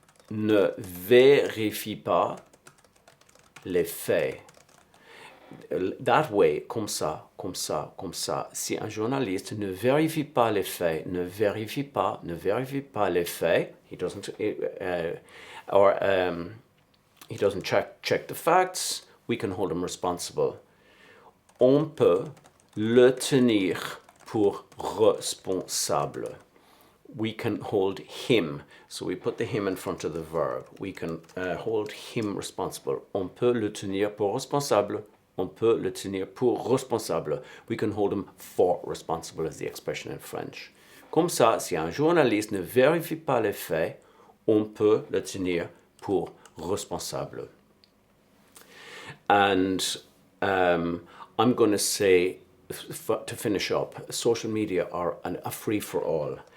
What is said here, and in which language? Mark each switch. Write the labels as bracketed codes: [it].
[fr] ne vérifie pas les faits, [en] that way, [fr] comme ça, si un journaliste ne vérifie pas les faits, ne vérifie pas les faits, [en] he doesn't check the facts, we can hold him responsible. [fr] On peut le tenir pour responsable. [en] We can hold him. So we put the him in front of the verb. We can hold him responsible. [fr] On peut le tenir pour responsable. On peut le tenir pour responsable. [en] We can hold him for responsible is the expression in French. [fr] Comme ça, si un journaliste ne vérifie pas les faits, on peut le tenir pour responsable. [en] And I'm going to say, to finish up, social media are a free-for-all.